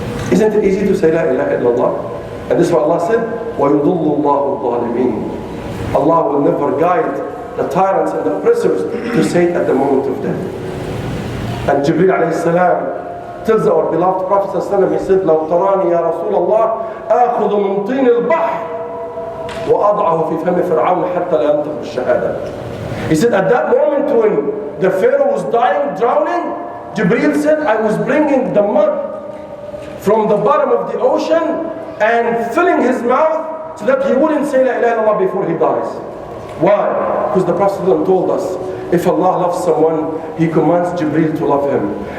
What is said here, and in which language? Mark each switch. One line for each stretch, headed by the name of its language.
English: Isn't it easy to say La ilaha illallah? And this is what Allah said,
Arabic: وَيُضُلُّ اللَّهُ الظَّالِمِينَ.
English: Allah will never guide the tyrants and the oppressors to say it at the moment of death. And Jibreel alayhi salam tells our beloved Prophet sallallahu he said,
Arabic: لَوْ تَرَانِي يَا رَسُولَ اللَّهِ آخُذُ مِنْ طِينِ الْبَحْرِ وَأَضْعَهُ فِي فَمِ فِرْعَوْنَ حَتَّى لَا يَنْطِقُ الشَّهَادَةِ.
English: He said, at that moment when the Pharaoh was dying, drowning, Jibreel said, I was bringing the mud from the bottom of the ocean and filling his mouth so that he wouldn't say La ilaha illallah before he dies. Why? Because the Prophet told us, if Allah loves someone, He commands Jibreel to love him.